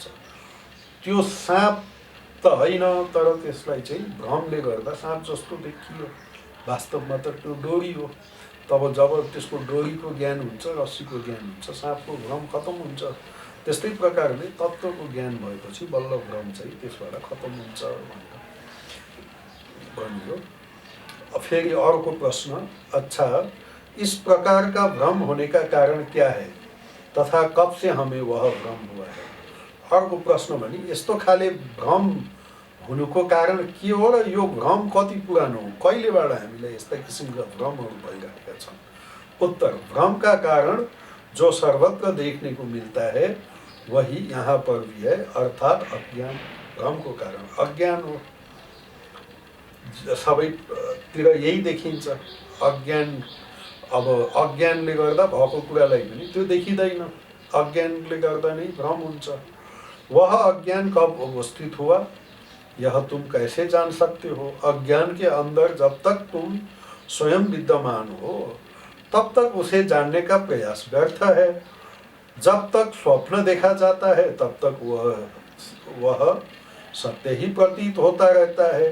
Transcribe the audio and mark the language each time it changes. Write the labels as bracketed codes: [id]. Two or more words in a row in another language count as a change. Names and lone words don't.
[ne] त्यो साँप त होइन, तर त्यसलाई चाहिँ भ्रमले गर्दा साँप जस्तो देखियो, वास्तवमा त त्यो डोरी हो। तब जब त्यसको डोरीको ज्ञान हुन्छ, रस्सीको ज्ञान हुन्छ, साँपको भ्रम खतम हुन्छ। त्यस्तै प्रकारले तत्त्वको ज्ञान भएपछि बल्ल भ्रम चाहिँ त्यसबाट खतम हुन्छ भनेर भनियो। फेरि अर्को प्रश्न, [hi] अच्छा इस प्रकार का भ्रम होने का कारण क्या है तथा कब से हमें वह भ्रम हुआ है? [ne] अर्को प्रश्न भने यस्तो खाले भ्रम हुनुको कारण के हो र यो भ्रम कति पुरानो हो, कहिलेबाट हामीलाई यस्ता किसिमका भ्रमहरू भइरहेका छन्? [hi] उत्तर, भ्रम का कारण जो सर्वत्र देखने को मिलता है वही यहाँ पर भी है, अर्थात अज्ञान। [ne] भ्रम को कारण अज्ञान हो, सबैतिर यही देखिन्छ। अज्ञान, अब अज्ञानले गर्दा भएको कुरालाई पनि त्यो देखिँदैन, अज्ञानले गर्दा नै भ्रम हुन्छ। [hi] वह अज्ञान कब अवस्थित हुआ यह तुम कैसे जान सकते हो? अज्ञान के अंदर जब तक तुम स्वयं विद्यमान हो तब तक उसे जानने का प्रयास व्यर्थ है। जब तक स्वप्न देखा जाता है तब तक वह सत्य ही प्रतीत होता रहता है।